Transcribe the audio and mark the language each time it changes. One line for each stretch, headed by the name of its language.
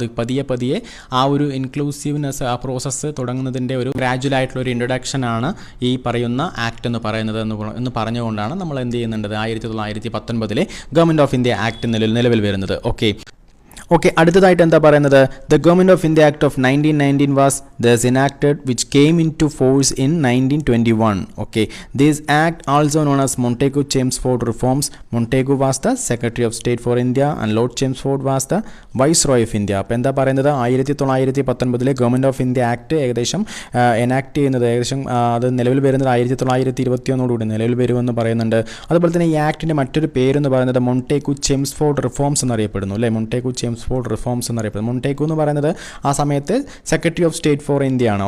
Malayalam: പതിയെ ആ ഒരു ഇൻക്ലൂസീവ്നെസ്, ആ പ്രോസസ്സ് തുടങ്ങുന്നതിൻ്റെ ഒരു ഗ്രാജുവൽ ആയിട്ടുള്ള ഒരു ഇൻട്രൊഡക്ഷനാണ് ഈ പറയുന്ന ആക്ട് എന്ന് പറയുന്നത് എന്ന് പറഞ്ഞുകൊണ്ടാണ് നമ്മൾ എന്ത് ചെയ്യുന്നുണ്ട്? 1919 ഗവൺമെൻറ് ഓഫ് ഇന്ത്യ ആക്ട് നിലവിൽ വരുന്നത്. ഓക്കെ, അടുത്തതായിട്ട് എന്താ പറയുന്നത്?
English: The government of India act of 1919 was thus enacted which came into force in 1921. Okay, this act also known as Montagu-Chelmsford reforms. Montagu was the Secretary of State for India and Lord Chelmsford was the Viceroy of India.
Malayalam: അപ്പോൾ എന്താ പറയുന്നത്? 1919 government of India act ഏകദേശം enact ചെയ്യുന്നത്, അത് നിലവിൽ വരുന്നത് 1921 നിലവിൽ വരുമെന്ന് പറയുന്നുണ്ട്. അതുപോലെ തന്നെ ഈ ആക്ടിൻ്റെ മറ്റൊരു പേരെന്ന് പറയുന്നത് Montagu-Chelmsford റിഫോംസ് എന്നറിയപ്പെടുന്നു. അല്ലേ, Montagu-Chelmsford റിഫോംസ് എന്നറിയപ്പെടുന്നു. Montagu എന്ന് പറയുന്നത് ആ സമയത്ത് secretary of state for India ആണ്.